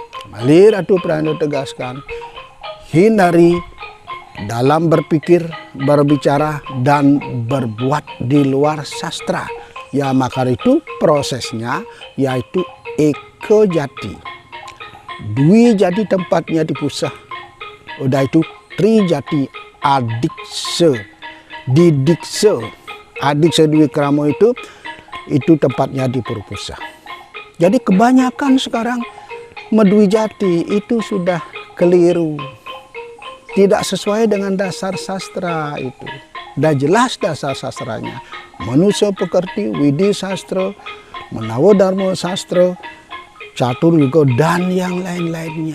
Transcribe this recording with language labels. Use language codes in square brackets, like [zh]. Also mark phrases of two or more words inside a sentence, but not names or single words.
[id] Kembali Ratu Pranda tegaskan, hindari dalam berpikir, berbicara, dan berbuat di luar sastra. Ya, maka itu prosesnya yaitu eko jati. Dwi jati tempatnya di pusat. Udah itu tri jati adikse. Didikse. Adikse dwi kramo itu tempatnya di Purpusa. Jadi kebanyakan sekarang medwi jati itu sudah keliru. Tidak sesuai dengan dasar sastra itu. Udah jelas dasar sastranya. Manusia pekerti, Widi Sastra, Menawa Dharma Sastra, Catur Yuga, dan yang lain-lainnya.